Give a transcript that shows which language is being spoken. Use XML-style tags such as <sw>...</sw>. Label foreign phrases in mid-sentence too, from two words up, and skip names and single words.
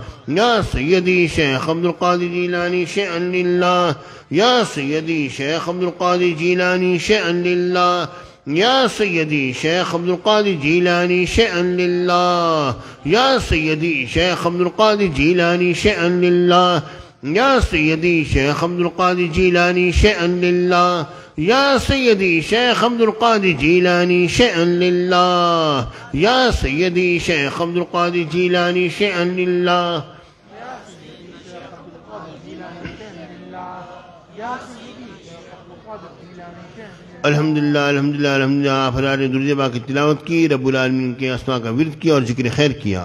<ar>या सैयदी शेख अब्दुल कादिर जीलानी شيئاً لله, या सैयदी शेख अब्दुल कादिर जीलानी شيئاً لله, या सैयदी शेख अब्दुल कादिर जीलानी شيئاً لله, या सैयदी शेख अब्दुल कादिर जीलानी شيئاً لله, या सैयदी शेख अब्दुल कादिर जीलानी شيئاً لله, या सैयदी शेख अब्दुल कादिर जीलानी شيئاً لله, या सैयदी शेख अब्दुल कादिर जीलानी شيئاً لله. الحمد لله الحمد لله الحمد لله.</ar> <ur>آپ نے درود پاک کی تلاوت کی، ربّ العالمین کے اسما کا ورد کیا اور ذکر خیر کیا.</ur>